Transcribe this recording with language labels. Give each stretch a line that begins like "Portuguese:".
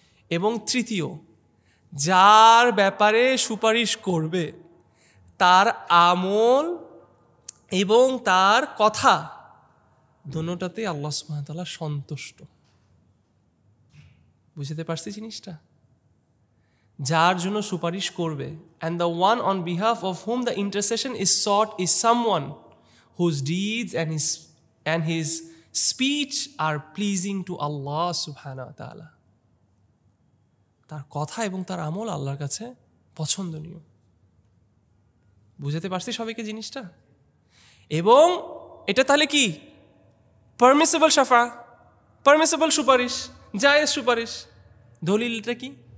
Bangla: এবং তৃতীয়, যার ব্যাপারে সুপারিশ করবে তার আমল এবং তার কথা দুটোটাতে আল্লাহ সুবহানাহু ওয়া তাআলা সন্তুষ্ট। বুঝতে পারছি জিনিসটা? যার জন্য সুপারিশ করবে,
English: and the one on behalf of whom the intercession is sought is someone whose deeds and his speech are pleasing to Allah subhanahu wa ta'ala.
Bangla: তার কথা এবং তার আমল আল্লাহর কাছে পছন্দনীয়। বুঝতে পারছি সবাইকে জিনিসটা? এবং এটা তাহলে কি পারমিসিবল শাফা, পারমিসিবল সুপারিশ, জায়েজ সুপারিশ। দলিলটা কি?